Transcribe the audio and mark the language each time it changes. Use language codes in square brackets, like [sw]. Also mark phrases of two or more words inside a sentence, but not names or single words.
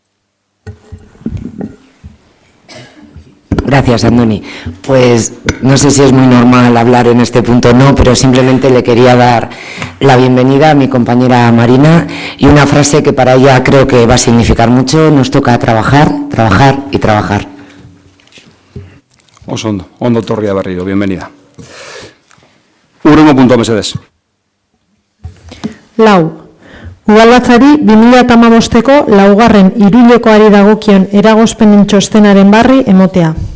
[es] Gracias, Andoni. Pues no sé si es muy normal hablar en este punto o no, pero simplemente le quería dar la bienvenida a mi compañera Marina y una frase que para ella creo que va a significar mucho: nos toca trabajar, trabajar y trabajar. [eu] Oso ondo, ondo Torria berriro, bienvenida. Urrengo puntua mesedez. 4. Udalbatzari 2015ko laugarren hiruhilekoari dagokion eragozpenen txostenaren barri emotea.